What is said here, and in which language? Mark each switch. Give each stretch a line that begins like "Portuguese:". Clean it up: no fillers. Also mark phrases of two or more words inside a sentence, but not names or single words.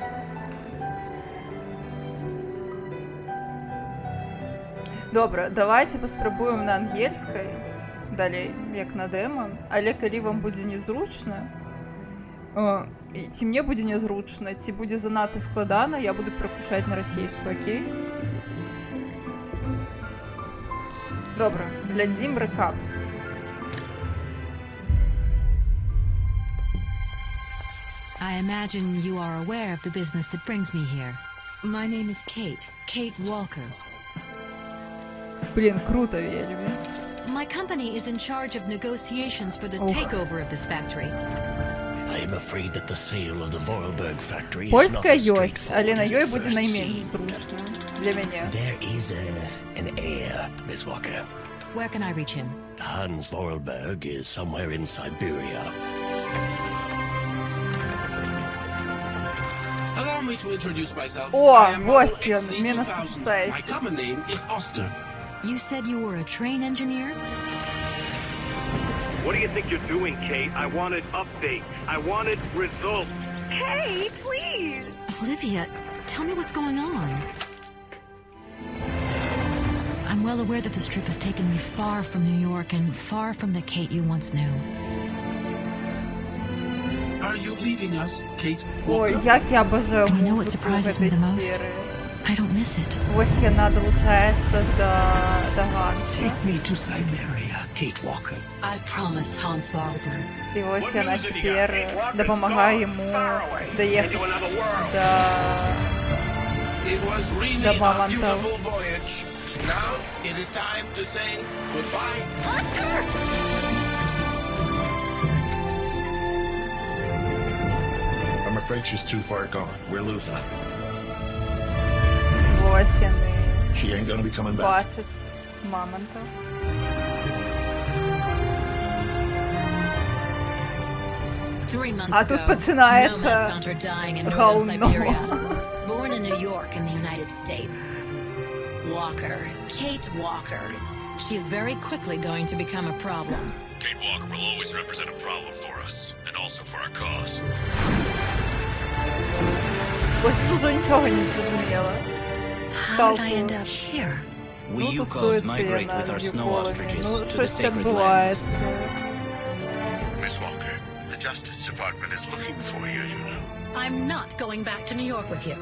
Belarusian: Добра, давайте паспрабуем на ангельскай далей, як на дэма, але калі вам будзе незручна, ці мне будзе нязручна, ці будзе занадта складана, я буду пераключаць на расейскую, окей? Добра, глядзім рэкап.
English: I imagine you are aware of the business that brings me here. My name is Kate Walker.
Belarusian: Блін, круто, вельмі.
English: My company is in charge of negotiations for the takeover of this factory. I'm afraid that the sale of the Vorarlberg factory
Belarusian: Польская
English: is not as
Belarusian: ёсць, але на ёй
English: straightforward
Belarusian: будзе
English: as
Belarusian: найменш
English: seems.
Belarusian: зручна для мяне.
English: There is an heir, Miss Walker. Where can I reach him? Hans Vorarlberg is somewhere in Siberia. Allow me to introduce myself.
Belarusian: О,
English: I am
Belarusian: вось
English: Model
Belarusian: ён, мне на
English: XC2000.
Belarusian: сайце.
English: My common name is Oscar. You said you were a train engineer? What do you think you're doing, Kate? I wanted updates. I wanted results. Hey, please! Olivia, tell me what's going on. I'm well aware that this trip has taken me far from New York and far from the Kate you once knew. Are you leaving us, Kate
Belarusian: Ой,
English: Walker?
Belarusian: як я бажаю
English: And you know what
Belarusian: музыку
English: surprises me
Belarusian: гэтай
English: the most?
Belarusian: серыі.
English: I don't miss it.
Belarusian: Вось яна далучаецца да Ганса.
English: Take me to Siberia, Kate Walker. I promise, Hans Wahlberg.
Belarusian: І вось яна цяпер дапамагае йому даехаць да...
English: It was really
Belarusian: Да
English: a
Belarusian: мамонтов.
English: beautiful voyage. Now it is time to say goodbye. I'm afraid she's too far gone. We're losing her.
Belarusian: Вось яны
English: She ain't gonna be coming back.
Belarusian: бачаць мамонта. А
Ukrainian: тут починається говно.
English: Born in New York in the United States. Walker, Kate Walker. She's very quickly going to become a problem. Kate Walker will always represent a problem for us, and also for our cause.
Ukrainian: Ось дуже нічого не зрозуміла.
English: How did I end up here?
Ukrainian: Ну, тусується яна з юголами. Ну, щось це відбувається.
English: Miss Walker, the Justice Department is looking for you, you know. I'm not going back to New York with you.